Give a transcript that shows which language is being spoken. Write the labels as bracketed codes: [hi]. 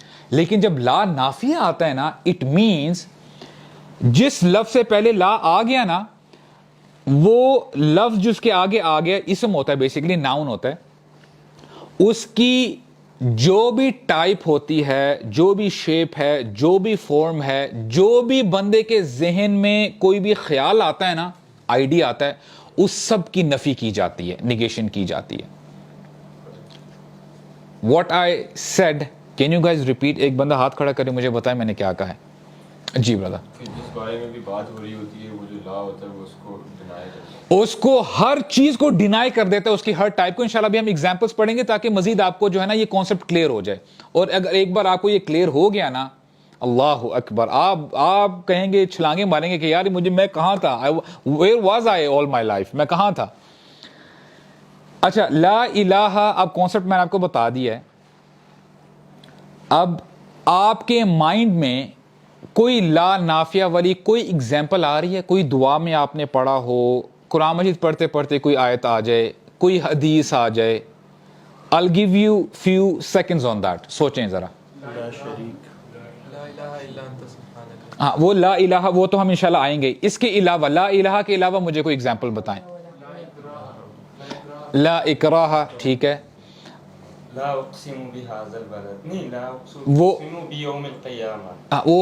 [ur] لیکن جب لا نافیہ آتا ہے نا, [en] it means [ur] جس لفظ سے پہلے لا آ گیا نا, وہ لفظ جس کے آگے آ گیا, اسم ہوتا ہے بیسیکلی, ناؤن ہوتا ہے, اس کی جو بھی ٹائپ ہوتی ہے, جو بھی شیپ ہے, جو بھی فارم ہے, جو بھی بندے کے ذہن میں کوئی بھی خیال آتا ہے نا, آئیڈیا آتا ہے, اس سب کی نفی کی جاتی ہے, نگیشن کی جاتی ہے. [en] What I said, can you guys repeat? [ur] ایک بندہ ہاتھ کھڑا کرے مجھے بتائے میں نے کیا کہا ہے. جی برادر. جس بارے میں بھی بات ہو رہی ہوتی ہے, وہ جو لا ہوتا ہے وہ اس کو ڈینائی کرتا ہے, اس کو ہر چیز کو ڈینائی کر دیتا ہے, اس کی ہر ٹائپ کو. انشاءاللہ بھی ہم ایگزامپلس پڑھیں گے تاکہ مزید آپ کو جو ہے نا یہ کانسیپٹ کلیئر ہو جائے. اور اگر ایک بار آپ کو یہ کلیئر ہو گیا نا, اللہ اکبر, آپ کہیں گے, چھلانگے ماریں گے کہ یار مجھے, میں کہاں تھا, [en] where was I all my life, [ur] میں کہاں تھا. اچھا, لا الہ, اب کانسیپٹ میں نے آپ کو بتا دیا ہے. اب آپ کے مائنڈ میں کوئی لا نافیہ والی کوئی ایگزامپل آ رہی ہے؟ کوئی دعا میں آپ نے پڑھا ہو, قرآن مجید پڑھتے پڑھتے کوئی آیت آ جائے, کوئی حدیث آ جائے. [en] I'll give you few seconds on that. [ur] سوچیں ذرا. ہاں, وہ لا الہ, وہ تو ہم انشاءاللہ آئیں گے. اس کے علاوہ, لا الہ کے علاوہ مجھے کوئی ایگزامپل بتائیں. [ar] لا اکراہ, [ur] ٹھیک ہے. [ar] لا اقسم بهذا البلد, [ur] نہیں [ar] لا اقسم بیوم القیامہ,